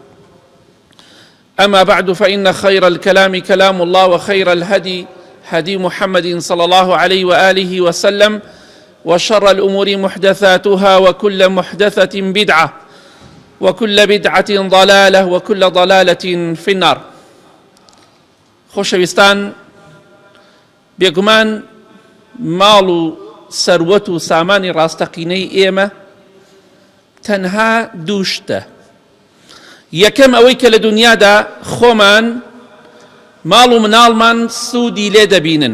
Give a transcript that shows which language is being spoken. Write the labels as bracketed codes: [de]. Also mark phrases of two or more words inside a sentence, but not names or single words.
[ar] أما بعد، فإن خير الكلام كلام الله، وخير الهدي هدي محمد صلى الله عليه وآله وسلم، وشر الأمور محدثاتها، وكل محدثة بدعة، وكل بدعة ضلالة، وكل ضلالة في النار. [ckb] خۆشەویستان، بێگومان ماڵ و سەروەت و سامانی ڕاستەقینەی ئێمە تەنها دوو شتە. یەکەم ئەوەی کە لە دنیادا خۆمان ماڵ و مناڵمان سوودی لێ دەبینن.